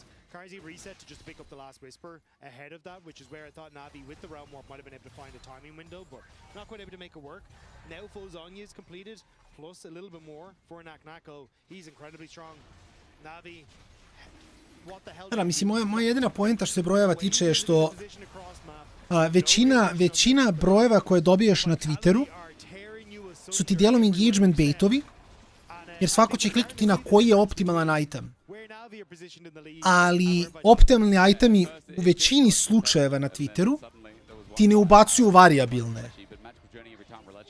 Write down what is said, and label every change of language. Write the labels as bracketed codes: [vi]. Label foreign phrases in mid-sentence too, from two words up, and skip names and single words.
[en] Karzi reset to just pick up the last Whisper ahead of that, which is where I thought Na'Vi with the Realm Warp might have been able to find a timing window, but not quite able to make it work. Now full Zonya is completed, plus a little bit more for Naknako. He's incredibly strong. Na'Vi, what the hell... [bs] Da, mislim, moja jedina poenta što se brojeva tiče je što većina brojeva koje dobiješ na Twitteru su ti dijelom [en] engagement baitovi, [bs] jer svako će kliknuti na koji je optimalan item. Ali optimalni itemi u većini slučajeva na Twitteru ti ne ubacuju variabilne.